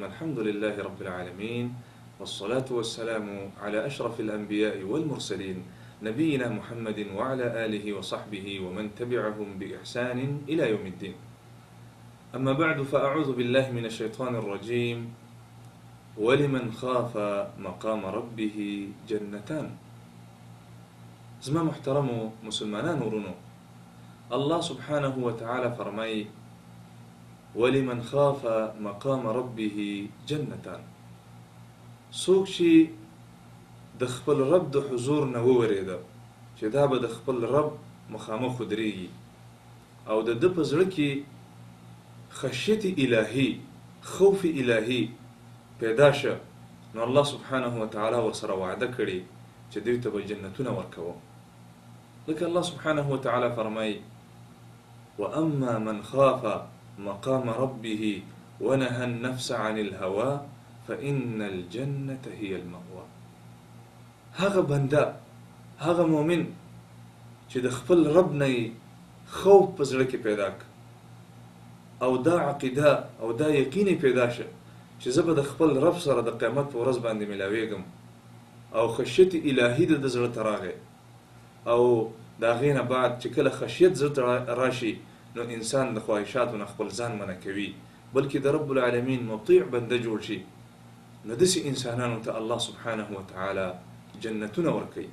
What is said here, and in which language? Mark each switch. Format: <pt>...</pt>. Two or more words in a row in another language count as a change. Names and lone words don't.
<ar>الحمد لله رب العالمين، والصلاة والسلام على أشرف الأنبياء والمرسلين، نبينا محمد وعلى آله وصحبه ومن تبعهم بإحسان إلى يوم الدين. أما بعد، فأعوذ بالله من الشيطان الرجيم. ولمن خاف مقام ربه جنتان.</ar> <ps>زما محترم مسلمانان ورونو،</ps> <ar>الله سبحانه وتعالى</ar> <ps>فرمي:</ps> <ar>ولمن خاف مقام ربه جنتان.</ar> <ps>څوک چې د خپل رب د حضور نه ووریده چې دا به د خپل رب مخامخ ودرېږي او د ده په زړه کې خشیت الهي، خوف الهي پیدا شه، نو</ps> <ar>الله سبحانه وتعالى</ar> <ps>ورسره وعده کړي چې دوی ته به جنتونه ورکوم. لکه</ps> <ar>الله سبحانه وتعالى</ar> <ps>فرمایي:</ps> <ar>وأما من خاف مقام ربه ونهى النفس عن الهوى فإن الجنة هي المأوى.</ar> <ps>هغه بنده، هغه مؤمن چې د خپل رب نه خوف په زړه کې پیدا ک او دا عقیده او دا یقین پیدا شه چې زه به د خپل رب سره د قیامت په ورځ باندې ملاویږم، او خشیت الهي د زړه ته راغی، او د هغې نه بعد چې کله خشیت زړه ته راشي نو انسان د خواهشاتو نه خپل ځان منع کوي، بلکې د</ps> <ar>رب العالمین</ar> <ps>مطیع بنده جوړ شي، نو داسې انسانانو ته</ps> <ar>الله سبحانه وتعالى</ar> <ps>جنتونه ورکوي.</ps>